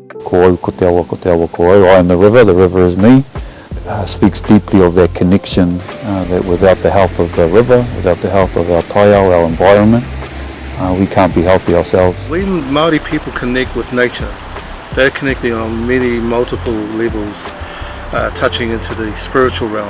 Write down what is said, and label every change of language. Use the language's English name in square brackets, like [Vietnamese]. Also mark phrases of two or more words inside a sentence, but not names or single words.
[Māori] ko au, ko te awa ko au. [English] I am the river is me. Speaks deeply of that connection, that without the health of the river, without the health of our taiao, our environment, we can't be healthy ourselves. When Māori people connect with nature, they're connecting on many multiple levels, touching into the spiritual realm.